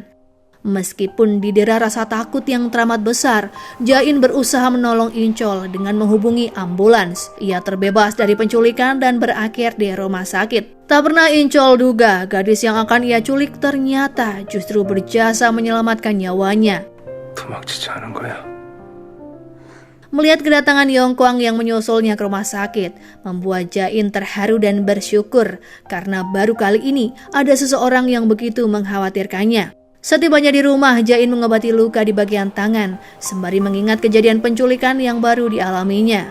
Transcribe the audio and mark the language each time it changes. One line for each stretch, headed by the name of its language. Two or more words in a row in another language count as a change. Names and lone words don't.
Indonesian: Meskipun didera rasa takut yang teramat besar, Jae-in berusaha menolong In-chol dengan menghubungi ambulans. Ia terbebas dari penculikan dan berakhir di rumah sakit. Tak pernah In-chol duga gadis yang akan ia culik ternyata justru berjasa menyelamatkan nyawanya.
Korean: 도망치지 않은 거야.
Indonesian: Melihat kedatangan Yongkwang yang menyusulnya ke rumah sakit, membuat Jae-in terharu dan bersyukur karena baru kali ini ada seseorang yang begitu mengkhawatirkannya. Setibanya di rumah, Jae-in mengobati luka di bagian tangan, sembari mengingat kejadian penculikan yang baru dialaminya.